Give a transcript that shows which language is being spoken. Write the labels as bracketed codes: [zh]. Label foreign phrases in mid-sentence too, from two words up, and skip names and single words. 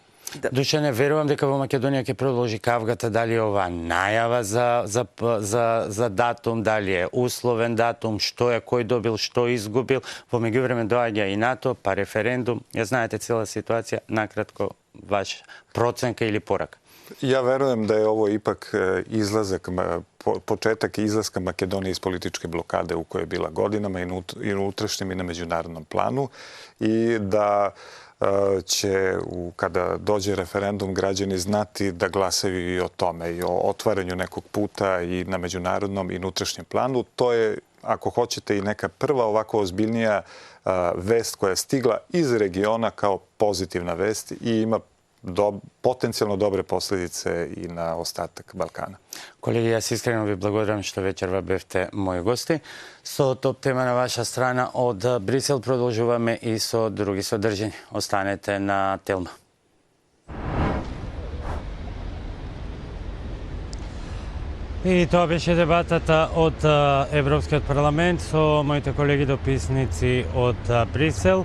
[mk] Душане, верувам дека во Македонија ќе продолжи кавгата, дали е ова најава за датум, дали е условен датум, што е, кој добил, што изгубил. Во меѓувреме доаѓа и НАТО, па референдум. Ја знаете цела ситуација, накратко ваш проценка или порака. [sr] Ja verujem da je ovo ipak početak izlaska Makedonije iz političke blokade u kojoj je bila godinama i na unutrašnjem i na međunarodnom planu i da će, kada dođe referendum, građani znati da glasaju i o tome, i o otvaranju nekog puta i na međunarodnom i unutrašnjem planu. To je, ako hoćete, i neka prva ovako ozbiljnija vest koja je stigla iz regiona kao pozitivna vest i ima potencijalno dobre posljedice i na ostatak Balkana. [mk] Колеги, јас искрено ви благодарам што вечерва бевте мои гости. Со топ тема на ваша страна од Брисел продолжуваме и со други содржини. Останете на Телма. И тоа беше дебатата од Европскиот парламент со моите колеги дописници од Брисел.